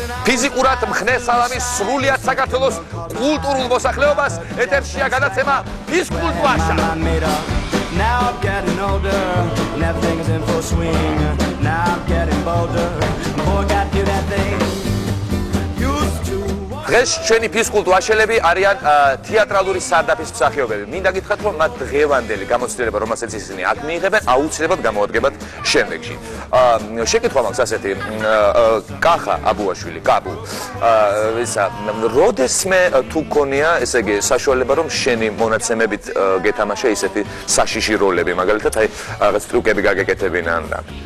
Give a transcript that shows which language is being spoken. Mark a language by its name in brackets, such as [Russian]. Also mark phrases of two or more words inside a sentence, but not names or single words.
[Georgian] ფიზიკურად მხნე სალამის სრულიად საქართველოს კულტურულ მოსახლეობას ეთერშია გადაცემა ფიზკულტურაშა. [English] Now I'm getting older, and everything's in full swing. Now I'm getting bolder, boy got do that thing. Used to. [Georgian] დღეს ჩვენი ფიზკულტურაშელები არიან თეატრალური სარდაფის მსახიობები. მინდა გითხრათ, რომ მათ დღევანდელი გამოცდილება, რომელსაც ისინი აქ მიიღებენ, აუცილებლად გამოადგებათ შემდეგში. შეკითხვა მაქვს ასეთი, კახა აბუაშვილი, კაბუ. ისა, როდესმე თუ გქონია, ესე იგი, საშუალება, რომ შენი მონაცემებით გეთამაშე ისეთი საშიში როლები, მაგალითად, აი, რაღაც ტრუკები გაგეკეთებინან და.